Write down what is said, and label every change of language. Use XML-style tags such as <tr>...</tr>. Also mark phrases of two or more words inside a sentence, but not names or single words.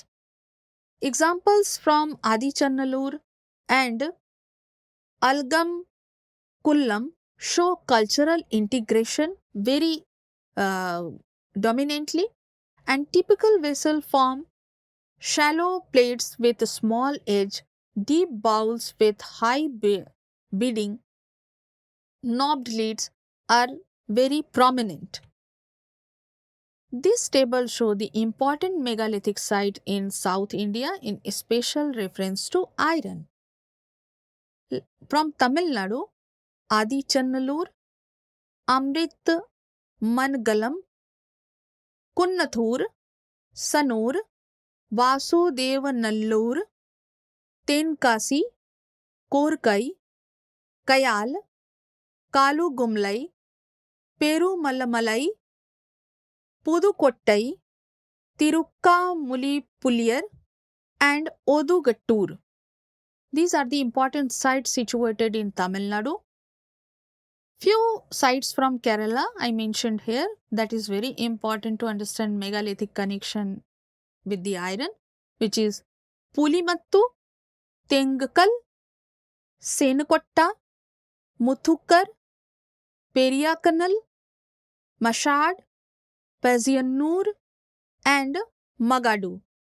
<en>Examples from Adichanallur and Algam Kullam show cultural integration very uh, dominantly, and typical vessel form shallow plates with a small edge, deep bowls with high bedding, knobbed lids are very prominent. This table shows the important megalithic site in South India in special reference to iron. From Tamil Nadu, Adichanallur, Amrit Mangalam, Kunnathur, Sanur, Vasudevanallur, Tenkasi, Korkai, Kayal, Kalugumlai, Perumallamalai, Pudukottai, Tirukkamulipuliyar, and Odugattur. These are the important sites situated in Tamil Nadu. Few sites from Kerala I mentioned here, that is very important to understand megalithic connection with the iron, which is Pulimattu, Tengkal, Senukotta, Muthukar, Periyakanal, Mashad, Paziyannur, and Magadu.</en>